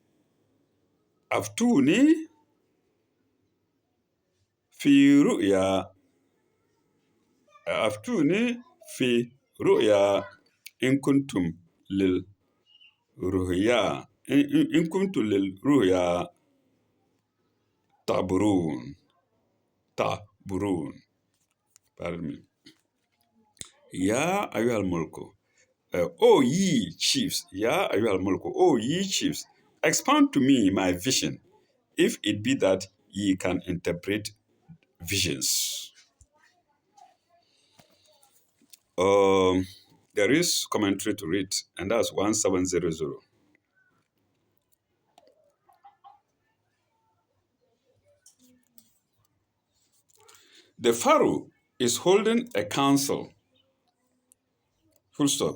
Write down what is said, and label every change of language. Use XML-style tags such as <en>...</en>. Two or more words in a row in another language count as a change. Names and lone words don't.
<ar>أفتوني في رؤيا إن كنتم للرؤيا إن كنتم للرؤيا تعبرون,</ar> <en>pardon me.</en> <ar>يا أيها الملأ,</ar> <en>O ye chiefs,</en> <ar>يا أيها الملأ,</ar> <en>O ye chiefs, expound to me my vision, if it be that ye can interpret visions. There is commentary to read, and that's 1700. The Pharaoh is holding a council, full stop.</en>